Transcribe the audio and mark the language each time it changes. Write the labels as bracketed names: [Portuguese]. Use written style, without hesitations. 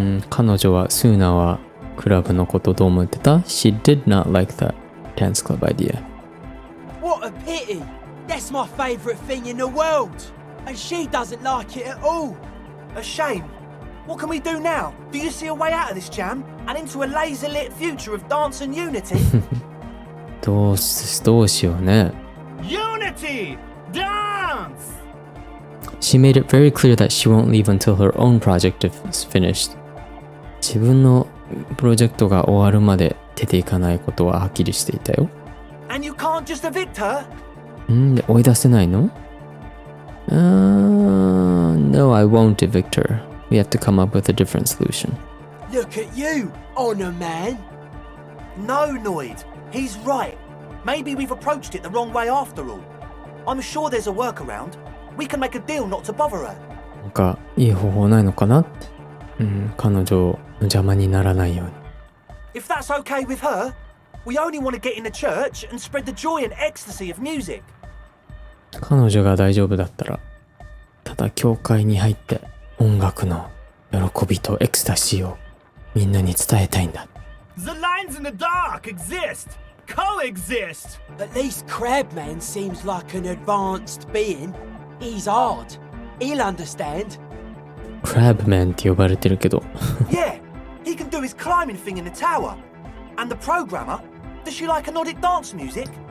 [Japanese] 彼女はスーナはクラブのことどう思ってた？ [English] She did not like that dance club idea. What a pity! That's my favourite thing in the world! And she doesn't like it at all! A shame. What can we do now? Do you see a way out of this jam and into a laser-lit future of dance and unity? [Japanese] どうしようね。 [English] Unity! Dance! She made it very clear that she won't leave until her own project is finished. [Japanese] 自分のプロジェクトが終わるまで出ていかないことははっきりしていたよ。 [English] And you can't just evict her? [Japanese] で、追い出せないの？ [English] No, I won't evict her. We have to come up with a different solution. Look at you, Honor Man! No, Noid. He's right. Maybe we've approached it the wrong way after all. I'm sure there's a workaround. We can make a deal not to bother her. [Japanese] なんかいい方法ないのかなって。彼女の邪魔にならないように。 [English] If that's okay with her, we only want to get in the church and spread the joy and ecstasy of music. [Japanese] 彼女が大丈夫だったら、ただ教会に入って音楽の喜びとエクスタシーをみんなに伝えたいんだ。 [English] The lines in the dark exist! Coexist! At least Crabman seems like an advanced being. He's hard. He'll understand. [Japanese] Crabman って呼ばれてるけど。 [English] Yeah, he can do his climbing thing in the tower. And the programmer, does she like Nordic dance music?